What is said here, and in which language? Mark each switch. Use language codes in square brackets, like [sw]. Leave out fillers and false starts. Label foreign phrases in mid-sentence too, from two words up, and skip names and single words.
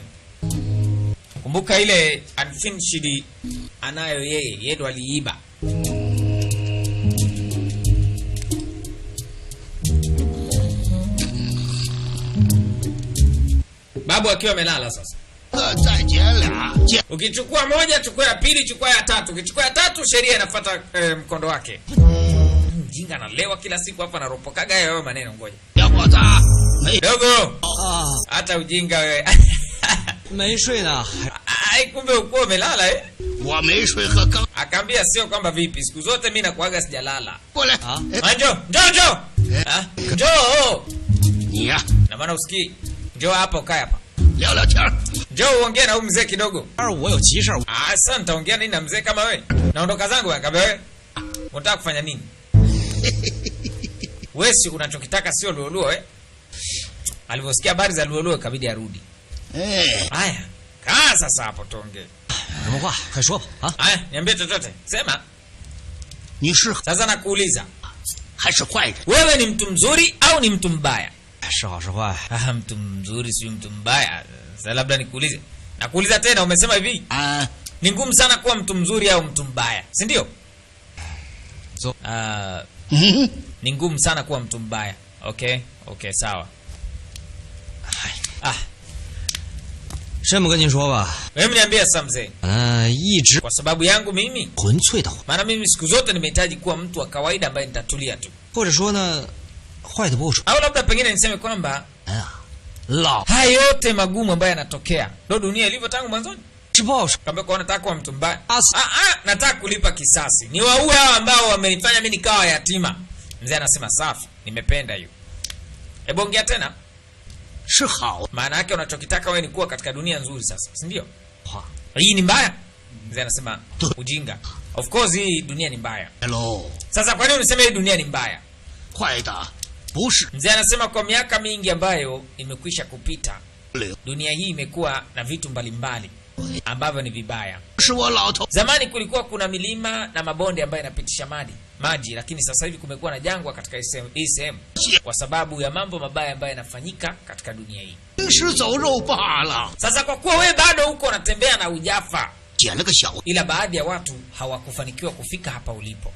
[sw] Kumbuka ile unfinished anayo yeye ndo aliiba. Babu akiwa amelala sasa. [zh] 再捡俩，捡 [sw] Ukichukua moja, chukua ya pili, chukua ya tatu. Ukichukua ya tatu, sheria inafuata mkondo wake. Mjinga analewa kila siku hapa, anaropokaga hayo maneno. Ngoja [zh] 小伙子，没 [sw] dogo, [zh] 啊， [sw] hata ujinga wewe. [zh] 没睡呢，还 [sw] Ai, kumbe ukuwa umelala eh? [zh] 我没睡和刚 [sw] Akaambia sio kwamba vipi, siku zote mimi nakuaga sijalala. [zh] 过来。啊？ [sw] Njoo, njoo. Ah, njoo. [zh] 你呀、 [sw] Na maana usikii. Njoo hapa, ukae hapa. [zh] 聊聊天儿。 [sw] Njoo uongee na huyu mzee kidogo. [zh] 二我有急事儿， [sw] Ah, sasa nitaongea nini na mzee kama wewe? Naondoka zangu. Akaambia wewe, unataka kufanya nini? Wewe si unachokitaka sio luoluo eh? Alivyosikia habari za luoluo ikabidi arudi. [zh] 哎， [sw] Haya, kaa sasa hapo tuongee. [zh] 什么话快说吧啊！ [sw] Haya, niambie chochote. Sema. [zh] 你是 [sw] Sasa nakuuliza, [zh] 还是坏人？ [sw] wewe ni mtu mzuri au ni mtu mbaya? [zh] 是好是坏？ [sw] Ah, mtu mzuri si mtu mbaya. Sasa labda nikuulize. Nakuuliza tena, umesema hivi, [zh] 啊， [sw] ni ngumu sana kuwa mtu mzuri au mtu mbaya, si ndio? So- Ni ngumu sana kuwa mtu mbaya. Okay, okay, sawa. Ah, [zh] 这么跟您说吧， [sw] wewe niambie sasa mzee, [zh] 一直 [sw] kwa sababu yangu mimi, [zh] 纯粹的， [sw] maana mimi siku zote nimehitaji kuwa mtu wa kawaida ambaye nitatulia tu, [zh] 或者说呢，坏的不说 [sw] au labda pengine niseme kwamba [zh] 啊，老 [sw] haya yote magumu ambayo yanatokea ndio dunia ilivyo tangu mwanzoni. [zh] 是不好说。 [sw] Kaambia kwa nataka kuwa mtu mbaya. Nataka kulipa kisasi. Ni waue hao ambao wamenifanya mimi nikawa yatima. Mzee anasema safi, nimependa hiyo. Hebu ongea tena. [zh] 是好。 [sw] Maana yake unachokitaka wewe ni kuwa katika dunia nzuri sasa, si ndio? Hii ni mbaya. Mzee anasema ujinga. [en] Of course [sw] hii dunia ni mbaya. Hello. Sasa kwa nini unasema hii dunia ni mbaya? [zh] 坏的不是 [sw] Mzee anasema kwa miaka mingi ambayo imekwisha kupita, [zh] 灵， [sw] dunia hii imekuwa na vitu mbalimbali ambavyo ni vibaya. [zh] 是我老头。 [sw] Zamani kulikuwa kuna milima na mabonde ambayo yanapitisha maji, lakini sasa hivi kumekuwa na jangwa katika hii sehemu kwa sababu ya mambo mabaya ambayo yanafanyika katika dunia hii. [zh] 行尸走肉罢了， [sw] Sasa kwa kuwa wewe bado huko unatembea na ujafa, [zh] 捡了个小， [sw] ila baadhi ya watu hawakufanikiwa kufika hapa ulipo.